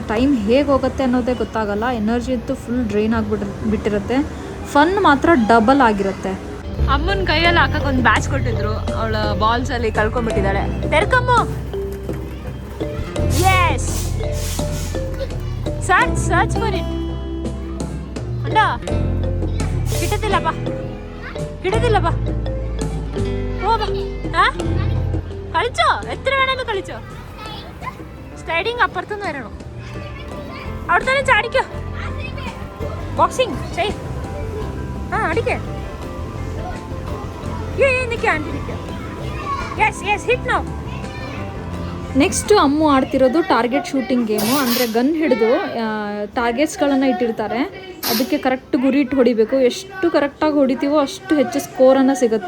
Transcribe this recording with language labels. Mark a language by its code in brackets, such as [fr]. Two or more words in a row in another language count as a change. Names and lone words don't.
[kn] ಟೈಮ್ ಹೇಗೆ ಹೋಗುತ್ತೆ ಅನ್ನೋದೇ ಗೊತ್ತಾಗಲ್ಲ. ಎನರ್ಜಿ ಅಂತೂ [en] full drain [kn] ಆಗಿಬಿಟ್ಟಿರುತ್ತೆ. ಫನ್ ಮಾತ್ರ ಡಬಲ್ ಆಗಿರುತ್ತೆ. ಅಮ್ಮನ ಕೈಯಲ್ಲಿ ಹಾಕಕ್ಕೆ ಒಂದು ಬ್ಯಾಚ್ ಕೊಟ್ಟಿದ್ರು. ಅವಳ ಬಾಲ್ಸ್ ಅಲ್ಲಿ ಕಳ್ಕೊಂಡ್ಬಿಟ್ಟಿದ್ದಾಳೆ. ತೆರ್ಕಮ್ಮ, [en] yes search for it. [ml] ಅಂಡ കിട്ടത്തില്ലപ്പാ കളിച്ചോ, എത്ര വേണേലും കളിച്ചോ. സ്ലൈഡിങ് അപ്പുറത്തുനിന്ന് വരണം. അവിടെ തന്നെ ചാടിക്കോ. ബോക്സിങ് ചെയ്. അടിക്കേ. [kn] ನೆಕ್ಸ್ಟ್ ಅಮ್ಮು ಆಡ್ತಿರೋದು [en] target shooting game. [kn] ಅಂದರೆ ಗನ್ ಹಿಡಿದು ಟಾರ್ಗೆಟ್ಸ್ಗಳನ್ನು ಇಟ್ಟಿರ್ತಾರೆ. ಅದಕ್ಕೆ ಕರೆಕ್ಟ್ ಗುರಿ ಇಟ್ಟು ಹೊಡಿಬೇಕು. ಎಷ್ಟು ಕರೆಕ್ಟಾಗಿ ಹೊಡಿತೀವೋ ಅಷ್ಟು ಹೆಚ್ಚು ಸ್ಕೋರನ್ನು ಸಿಗುತ್ತೆ.